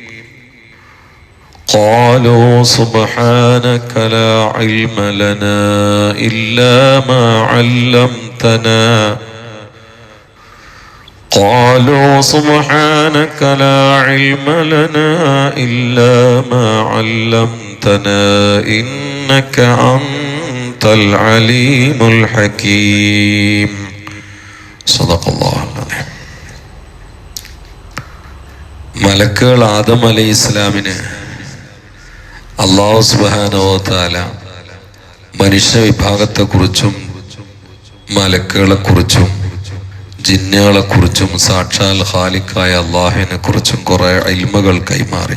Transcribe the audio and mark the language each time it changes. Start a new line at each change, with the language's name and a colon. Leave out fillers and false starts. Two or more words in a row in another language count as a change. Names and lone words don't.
Arabic: قالوا سبحانك لا علم لنا إلا ما علمتنا قالوا سبحانك لا علم لنا إلا ما علمتنا إنك أنت العليم الحكيم. صدق الله العظيم.
Malayalam: മലക്കുകൾ ആദം അലൈഹി ഇസ്ലാമിന്
Arabic: الله سبحانه وتعالى
Malayalam: മനുഷ്യ വിഭാഗത്തെക്കുറിച്ചും മലക്കുകളെക്കുറിച്ചും ജിന്നുകളെക്കുറിച്ചും സാക്ഷാൽ ഖാലിഖായ അല്ലാഹുവിനെ കുറിച്ചും കുറെ ഇൽമുകൾ കൈമാറി.